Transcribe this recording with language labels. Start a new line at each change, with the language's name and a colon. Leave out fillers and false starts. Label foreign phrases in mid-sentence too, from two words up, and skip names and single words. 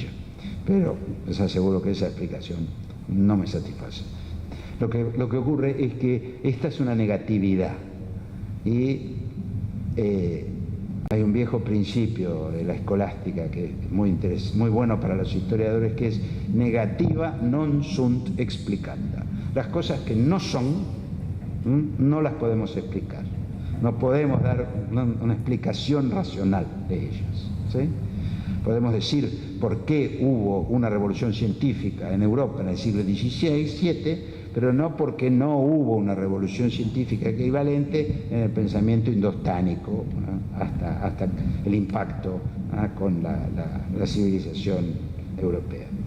Spanish: Pero les aseguro que esa explicación no me satisface. Lo que ocurre es que esta es una negatividad y hay un viejo principio de la escolástica que es muy bueno para los historiadores, que es
Latin: negativa non sunt explicanda.
Spanish: Las cosas que no son, no las podemos explicar. No podemos dar una explicación racional de ellas, ¿sí? Podemos decir por qué hubo una revolución científica en Europa en el siglo XVII, pero no porque no hubo una revolución científica equivalente en el pensamiento indostánico, hasta el impacto con la civilización europea.